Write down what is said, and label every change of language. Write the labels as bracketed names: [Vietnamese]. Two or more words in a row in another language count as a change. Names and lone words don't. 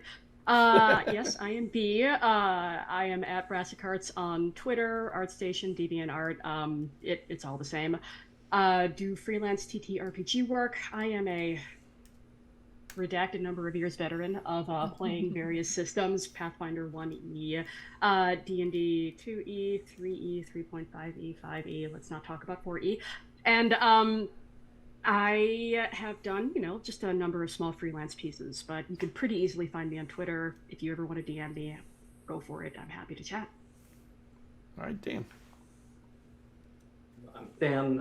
[English] Yes, I am B. I am at Brassic Arts on Twitter, ArtStation, DeviantArt. It's all the same. Do freelance TTRPG work. I am a redacted number of years veteran of playing various systems: Pathfinder 1E, D&D 2E, 3E, 3.5E, 5E. Let's not talk about 4E. And I have done, just a number of small freelance pieces, but you can pretty easily find me on Twitter. If you ever want to DM me, go for it. I'm happy to chat. All right, Dan. I'm Dan.